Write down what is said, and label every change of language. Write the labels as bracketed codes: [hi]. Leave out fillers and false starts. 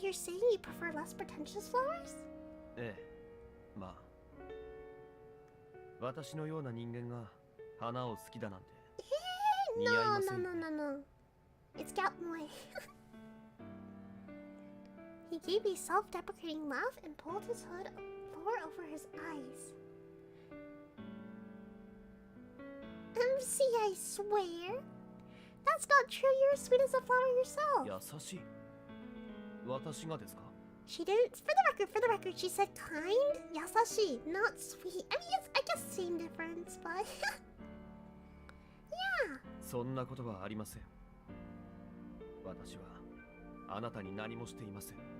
[en] You're saying you prefer less pretentious flowers? [ja] ええ、まあ、私のような人間が花を好きだなんて似合いませんよね。 [en] No. It's Gatboy. He gave a self-deprecating laugh and pulled his hood lower over his eyes. MC, I swear. That's not true. You're as sweet as a flower yourself. [ja] 優しい。私がですか？ [en] She didn't. For the record, she said kind, yasashi, not sweet. I mean, I guess same difference, but yeah. [ja] そんなことはありません。私はあなたに何もしていません。